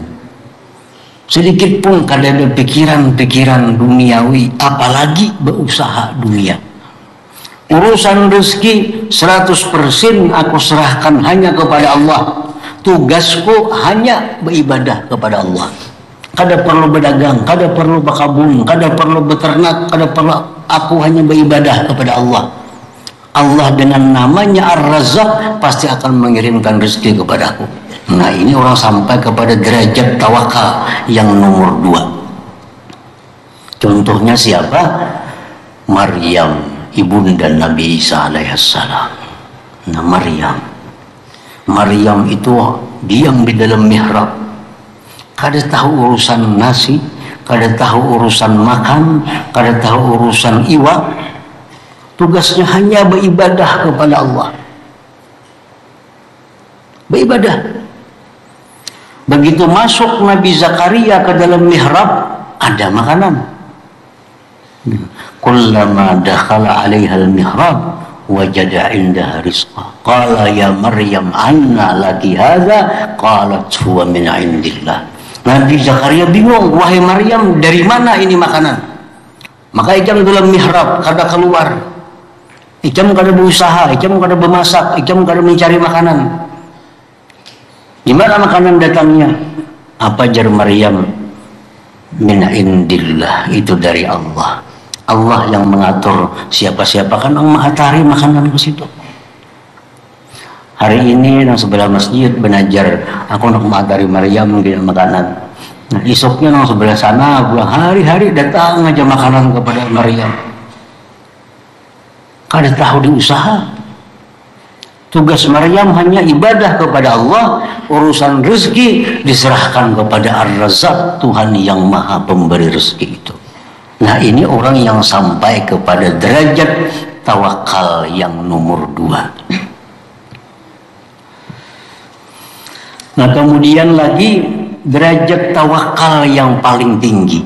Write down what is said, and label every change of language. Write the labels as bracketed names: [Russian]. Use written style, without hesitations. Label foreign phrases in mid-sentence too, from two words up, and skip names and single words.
[Indonesian] Sedikit pun kada ada pikiran-pikiran duniawi, apalagi berusaha dunia. Urusan rezeki 100% aku serahkan hanya kepada Allah. Tugasku hanya beribadah kepada Allah. Kada perlu berdagang, kada perlu berkabung, kada perlu beternak, kada perlu, aku hanya beribadah kepada Allah. Allah dengan namanya Ar-Razzaq pasti akan mengirimkan rezeki kepadaku. Nah, ini orang sampai kepada derajat tawakal yang nomor 2. Contohnya siapa? Maryam, ibunda Nabi Isa alaihissalam. Nah, Maryam itu diam di dalam mihrab, kada tahu urusan nasi, kada tahu urusan makan, kada tahu urusan iwa. Tugasnya hanya beribadah kepada Allah, beribadah. Begitu masuk Nabi Zakaria ke dalam mihrab, ada makanan. [Arabic] كلما دخل عليها المحراب وجد عندها رزقا. قال يا مريم أنى لك هذا? قالت هو من عند الله. [Indonesian] Nabi Zakaria bingung, wahai Maryam, dari mana ini makanan? Maka ikam dalam mihrab, kada keluar. Ikam kada berusaha, ikam kada bermasak, ikam kada mencari makanan. Gimana makanan datangnya? Apa jar Maryam? [Arabic] من عند الله, [Indonesian] itu dari Allah. Allah yang mengatur siapa-siapa, kan yang mengatari makanan ke situ. [Banjar] Hari ini nang sebelah masjid benajar, aku nak mengatari Maryam gini makanan. [Indonesian] Nah, esoknya nang sebelah sana, pulang hari-hari datang aja makanan kepada Maryam. Kada tahu diusaha. Tugas Maryam hanya ibadah kepada Allah, urusan rezeki diserahkan kepada Ar-Razzaq, Tuhan yang maha pemberi rezeki itu. Nah, ini orang yang sampai kepada derajat tawakal yang nomor 2. Nah, kemudian lagi derajat tawakal yang paling tinggi.